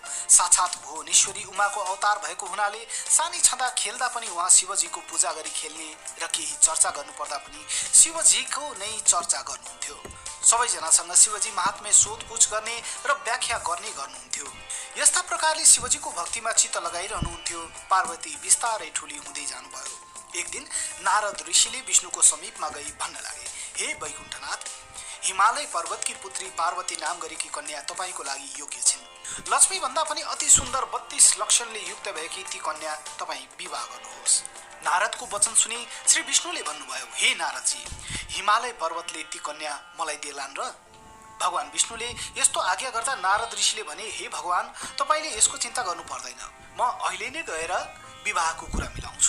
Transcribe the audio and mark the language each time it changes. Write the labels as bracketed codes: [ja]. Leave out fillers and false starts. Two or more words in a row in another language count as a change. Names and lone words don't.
[ne] साक्षात भुवनेश्वरी उमाको अवतार भएको हुनाले सानी छँदा खेल्दा पनि उहाँ शिवजीको पूजा गरी खेल्ने र केही चर्चा गर्नुपर्दा पनि शिवजीको नै चर्चा गर्नुहुन्थ्यो। सबैजनासँग शिवजी महात्म्य सोधपुछ गर्ने र व्याख्या गर्ने गर्नुहुन्थ्यो। यस्ता प्रकारले शिवजीको भक्तिमा चित्त लगाइरहनुहुन्थ्यो। पार्वती बिस्तारै ठूली हुँदै जानुभयो। एक दिन नारद ऋषिले विष्णुको समीपमा गई भन्न लागे, हे वैकुण्ठनाथ, हिमालय पर्वतकी पुत्री पार्वती नाम गरेकी कन्या तपाईको लागि योग्य छिन्। लक्ष्मी भन्दा पनि अति सुन्दर 32 लक्षणले युक्त भएकी ती कन्या तपाई विवाह गर्नुहोस्। नारदको वचन सुनि श्री विष्णुले भन्नुभयो, हे नारदजी, हिमालय पर्वतले ती कन्या मलाई देलान् र? भगवान विष्णुले यस्तो आज्ञा गर्दा नारद ऋषिले भने, हे भगवान, तपाईले यसको चिन्ता गर्नु पर्दैन, म अहिले नै गएर विवाहको कुरा मिलाउँछु।